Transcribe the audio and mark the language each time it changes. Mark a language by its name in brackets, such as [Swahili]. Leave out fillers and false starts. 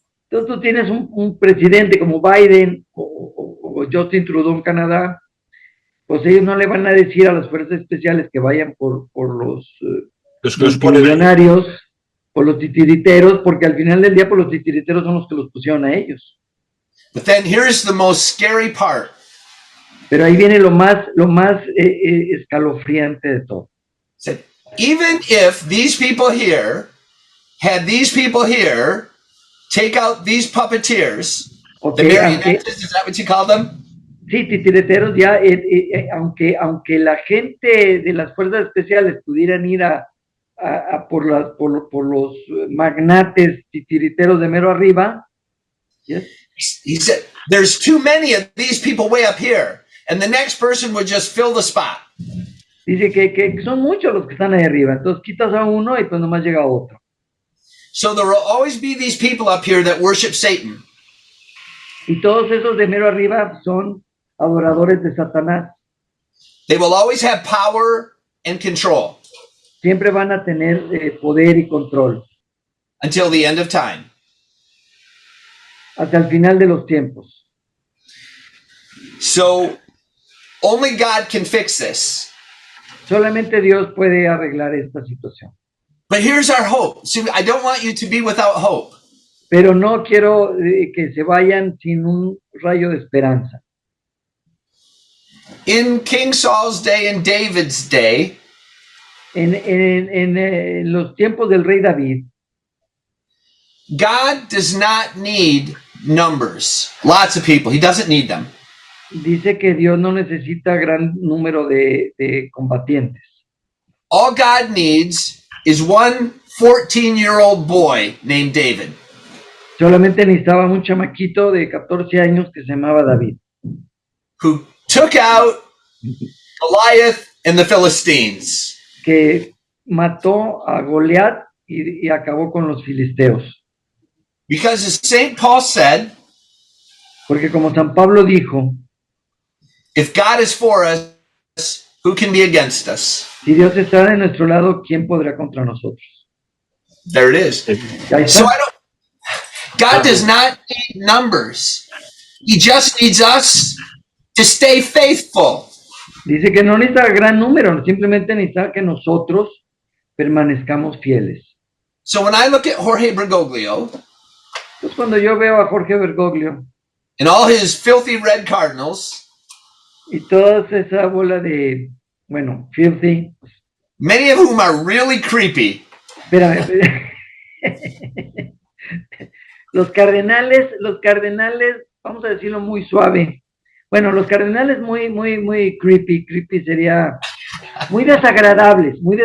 [Spanish] Entonces tú tienes un presidente como Biden o Justin Trudeau en Canadá, pues ellos no le van a decir a las fuerzas especiales que vayan por los millonarios, por los titiriteros, porque al final del día pues los titiriteros son los que los pusieron a ellos. [English] But then here's the most scary part. [Spanish] Pero ahí viene lo más escalofriante de todo. [English] So even if these people here had these people here take out these puppeteers, the marionettes, is that what you call them? [Spanish] Sí, titireteros ya, aunque la gente de las fuerzas especiales pudieran ir por los magnates titiriteros de mero arriba. [English] Yes. He said, there's too many of these people way up here, and the next person would just fill the spot. [Spanish] Dice que son muchos los que están ahí arriba, entonces quitas a uno y pues nomás llega otro. [English] So there will always be these people up here that worship Satan. [Spanish] Y todos esos de mero arriba son adoradores de Satanás. [English] They will always have power and control. [Spanish] Siempre van a tener poder y control. [English] Until the end of time. [Spanish] Hasta el final de los tiempos. [English] So only God can fix this. [Spanish] Solamente Dios puede arreglar esta situación. [English] But here's our hope. See, I don't want you to be without hope. [Spanish] Pero no quiero que se vayan sin un rayo de esperanza. [English] In King Saul's day and David's day, [Spanish] en los tiempos del rey David, [English] God does not need numbers. Lots of people. He doesn't need them. [Spanish] Dice que Dios no necesita gran número de combatientes. [English] All God needs is one 14-year-old boy named David. [Spanish] Solamente necesitaba un chamaquito de 14 años que se llamaba David. [English] Who took out Goliath and the Philistines. [Spanish] Que mató a Goliat y acabó con los filisteos. [English] Because as St. Paul said, [Spanish] porque como San Pablo dijo, [English] if God is for us, who can be against us? [Spanish] Si Dios está de nuestro lado, ¿quién podrá contra nosotros? [English] There it is. So God does not need numbers. He just needs us to stay faithful. [Spanish] Dice que no necesita gran número, simplemente necesita que nosotros permanezcamos fieles. [English] So when I look at Jorge Bergoglio, [Spanish] pues cuando yo veo a Jorge Bergoglio [English] and all his filthy red Cardinals, [Spanish] y toda esa bola de, bueno, filthy, [English] many of whom are really creepy. [Spanish] Espérame. Los cardenales, vamos a decirlo muy suave. Bueno, los cardenales muy creepy sería muy desagradables.